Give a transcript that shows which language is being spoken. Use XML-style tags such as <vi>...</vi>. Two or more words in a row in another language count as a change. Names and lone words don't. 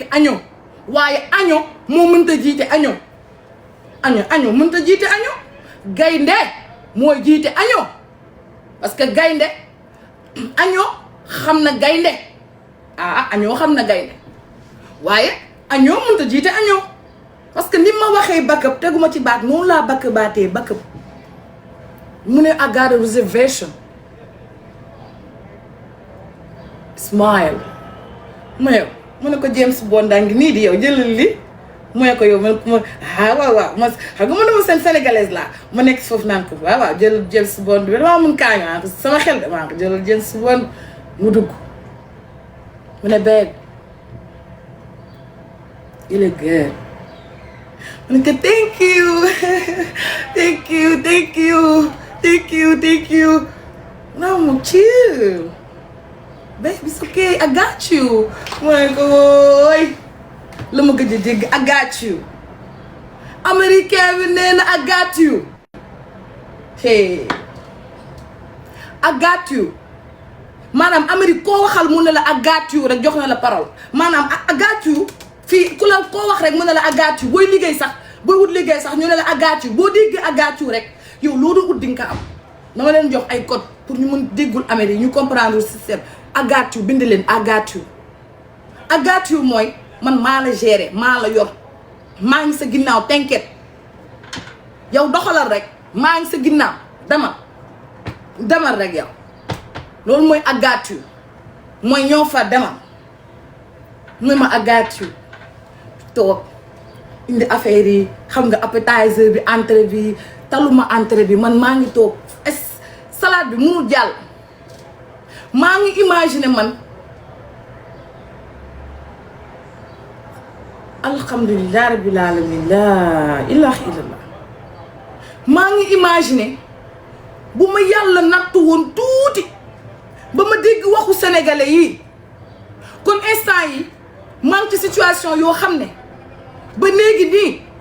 <wo>año waaye año moo mënta jiite año mënta jiite año gaynde mooy jiite año</wo> <fr>parce que</fr> <wo>gaynde año xam na gaynde año xam na gaynde waaye año mënta jiite año</wo> <fr>parce que</fr> <wo>ni ma waxee backup teguma ci baat noonu laa baatee backup mu ne</wo> <en>I got a reservation</en> <wo>smile mu ne ko James Bond daa ngi nii di yow jëlal li mu ne ko yow ma waaw ma xam nga ma ne ma seen sénégalaise laa ma nekk foofu naan ko waaw jëlal James Bond bi damaa mun kaañu sama xel damaa ko jëlal James Bond mu dugg mu ne babe</wo> <fr>il est</fr> <wo>good mu ne ko</wo> <en>thank you</en> <wo>non mu</wo> <en>chill baby it's okay I got you</en> <wo>mu ne ko wooy la ma gëj a dégg</wo> <en>I got you</en> <wo>américain bi nee na</wo> <en>I got you</en> <wo>hey</wo> <en>I got you</en> <wo>maanaam Amérique koo waxal mu ne la</wo> <en>I got you</en> <wo>rek jox na la parole maanaam</wo> <en>I got</en> <wo>you fii ku la koo wax rek mu ne la</wo> <en>I got you</en> <wo>booy liggéey sax booy wut liggéey sax ñu ne la</wo> <en>I got you</en> <wo>boo déggee</wo> <en>I got you</en> <wo>rek yow loolu ut di nga ko am dama leen jox ay code pour ñu mën déggul Amérique ñu</wo> <fr>comprendre système</fr> <en>I got you</en> <wo>bind leen</wo> <en>I got you I got you</en> <wo>mooy man maa la gérer maa la yor maa ngi sa ginnaaw t'inquiète yow doxalal rek maa ngi sa ginnaaw demal rek yow loolu mooy</wo> <en>I got you</en> <wo>mooy ñoo fa demal mooy ma</wo> <en>I got you</en> <wo>toog indi affaire yi xam nga appetizer bi entrée bi taluma entrée bi man maa ngi toog salade bi mënul jàll maa ngi imaginer man</wo> <ar>الحمد لله رب العالمين لا إله إلا الله</ar> <wo>maa ngi imaginer bu ma yàlla nattu woon tuuti ba ma dégg waxu sénégalais yi kon instant yi maa ngi ci situation yoo xam ne ba léegi nii</wo>